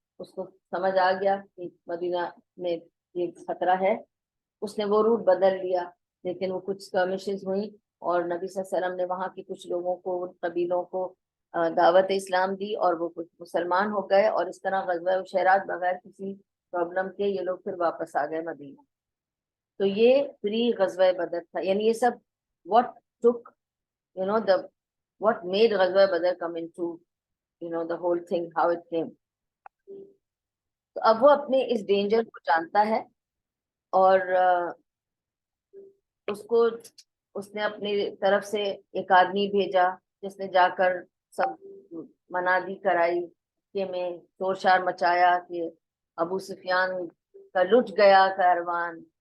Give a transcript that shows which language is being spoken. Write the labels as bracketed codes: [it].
[ur] اس کو سمجھ آ گیا کہ مدینہ میں یہ خطرہ ہے, اس نے وہ روٹ بدل لیا. لیکن وہ کچھ skirmishes ہوئی اور نبی صلی اللہ علیہ وسلم نے وہاں کے کچھ لوگوں کو, ان قبیلوں کو دعوت اسلام دی اور وہ کچھ مسلمان ہو گئے, اور اس طرح غزوہ عشیرات بغیر کسی پرابلم کے یہ لوگ پھر واپس آ گئے مدینہ. تو یہ پری غزوہ بدر تھا. یعنی یہ سب [en] what took what made غزوہ بدر come into the whole thing, how it came. [ur] تو اب وہ اپنے اس ڈینجر کو جانتا ہے, اور اس نے اپنی طرف سے ایک آدمی بھیجا جس نے جا کر سب منادی کرائی کہ میں شور شار مچایا کہ ابو سفیان کا لٹ گیا کاروان.